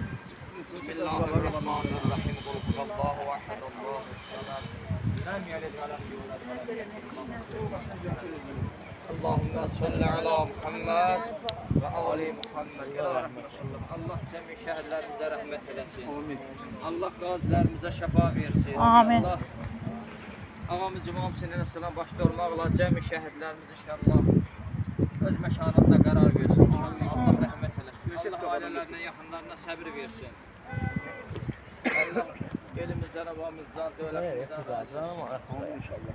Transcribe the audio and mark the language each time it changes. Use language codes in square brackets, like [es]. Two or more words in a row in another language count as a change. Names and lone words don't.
[ar] بسم الله الرحمن الرحيم. قل هو الله أحد، الله الصمد. لم يلد ولم يولد ولم يكن له كفوا أحد. اللهم صل على محمد وآل محمد. [tr] Allah cemi şehirlerimize rahmet eylesin. Allah gazilerimize şefa versin. Amin. [az] Allah ağamız İmam Hüseyin Əsələm başda olmaqla cəmi şəhidlərimiz inşallah öz məşanında qərar versin. İnşallah Allah rəhmət eləsin. Allah ailələrinə, yaxınlarına səbir versin. Allah elimizdən, avamızdan, dövlətimizdən razı olsun inşallah.